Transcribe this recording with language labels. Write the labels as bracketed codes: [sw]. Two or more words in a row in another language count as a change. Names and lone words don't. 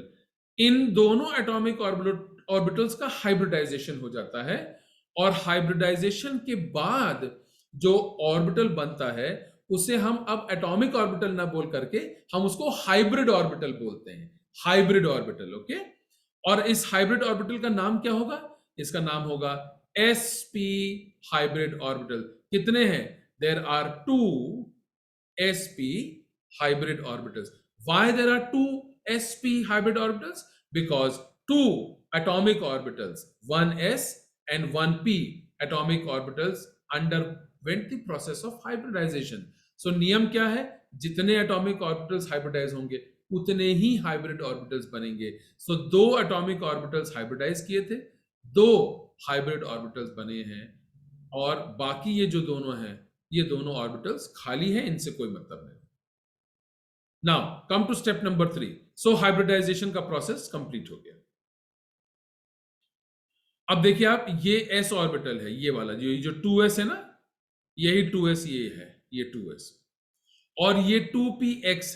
[hi] इन दोनों [en] atomic orbitals [hi] का हाइब्रिडाइजेशन हो जाता है, और हाइब्रिडाइजेशन के बाद जो ऑर्बिटल बनता है उसे हम अब [en] atomic orbital [hi] ना बोल करके हम उसको [en] hybrid orbital [hi] बोलते हैं। [en] hybrid orbital, okay. [hi] और इस [en] hybrid orbital [hi] का नाम क्या होगा? इसका नाम होगा [en] sp hybrid orbital. [hi] कितने हैं? [en] there are 2 sp hybrid orbitals. Why there are 2 sp hybrid orbitals? Because 2 atomic orbitals, 1s and 1p atomic orbitals underwent the process of hybridization. [hi] So नियम क्या है? जितने [en] atomic orbitals [hi] hybridize होंगे उतने ही [en] hybrid orbitals [hi] बनेंगे। So 2 [en] atomic orbitals [hi] hybridize किए थे, 2 [en] hybrid orbitals [hi] बने हैं, और बाकी ये जो दोनों हैं, ये दोनों ऑर्बिटल्स खाली हैं, इनसे कोई मतलब नहीं। [en] now come to step number 3. [hi] सो हाइब्रिडाइजेशन का [en] process complete [hi] हो गया। अब देखिए आप, ये [en] s orbital [hi] है, ये वाला जो 2s है ना, यही 2s ये है, ये 2s, और ये 2px है।